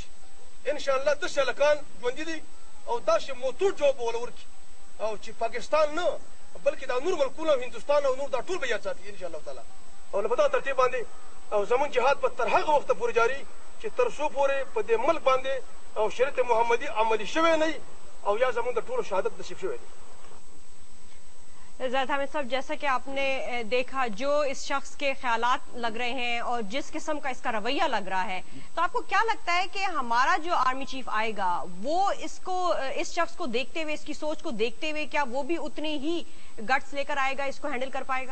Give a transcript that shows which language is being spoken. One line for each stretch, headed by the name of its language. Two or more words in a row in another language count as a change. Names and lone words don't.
Pashto: انشاءالله داسې هلکان ژوندي دي او داسې موتور جواب به وله ورکړي او چې پاکستان نه بلکې دا نور ملکونه او هندوستان او نور دا ټول به یاد ساتي انشاءالله تعالی. او نو په دغه ترتیب باندې او زمونږ جهاد به تر هغه وخته پورې جاري چې تر څو پورې په دې ملک باندې او شریعت محمدي عملي شوی نه او یا زمونږ د ټولو شهادت نصیب شوی دی.
Urdu: زید حامد صاحب، جیسا کہ آپ نے دیکھا جو اس شخص کے خیالات لگ رہے ہیں اور جس قسم کا اس کا رویہ لگ رہا ہے، تو آپ کو کیا لگتا ہے کہ ہمارا جو آرمی چیف آئے گا وہ اس شخص کو دیکھتے ہوئے، اس کی سوچ کو دیکھتے ہوئے، کیا وہ بھی اتنی ہی گٹس لے کر آئے گا، اس کو ہینڈل کر پائے گا؟